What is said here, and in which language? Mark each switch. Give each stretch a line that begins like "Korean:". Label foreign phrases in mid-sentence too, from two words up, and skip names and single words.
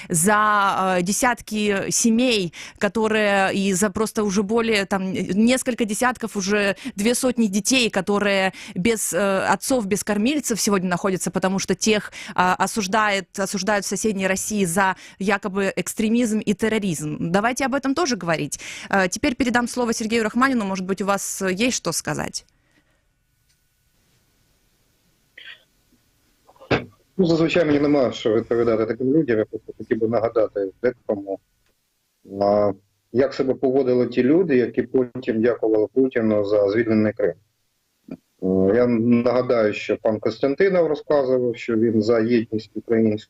Russian: За десятки семей, которые, и за просто уже более, там, несколько десятков, уже 200 детей, которые без отцов, без кормильцев сегодня находятся, потому что тех осуждают в соседней России за якобы экстремизм и терроризм. Давайте об этом тоже говорить. Теперь передам слово Сергею Рахманину. Может быть, у вас есть что сказать?
Ukrainian: Ну, зазвичай мені немає що відповідати таким людям. Я просто хотів би нагадати декому, як себе поводили ті люди, які потім дякували Путіну за звільнений Крим. Я нагадаю, що пан Костянтинов розказував, що він за єдність українську.